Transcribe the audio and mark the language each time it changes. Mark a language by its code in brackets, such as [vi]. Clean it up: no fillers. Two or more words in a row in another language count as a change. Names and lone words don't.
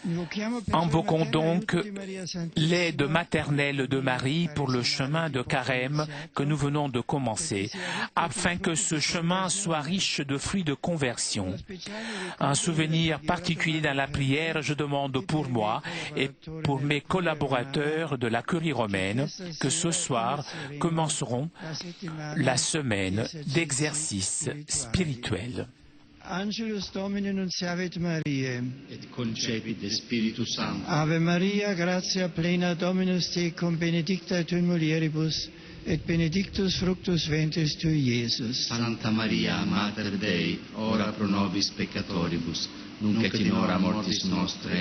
[fr] Invoquons donc l'aide maternelle de Marie pour le chemin de carême que nous venons de commencer, afin que ce chemin soit riche de fruits de conversion. Un souvenir particulier dans la prière, je demande pour moi et pour mes collaborateurs de la Curie romaine que ce soir commenceront la semaine d'exercice spirituel. [la] Angelus Domini nunciavit Mariae, et concepit de Spiritus Sancto. Ave Maria, gratia plena Dominus tecum, benedicta tu in mulieribus, et benedictus fructus ventris tui, Iesus. Santa Maria, Mater Dei, ora pro nobis peccatoribus, nunc et in hora mortis nostre.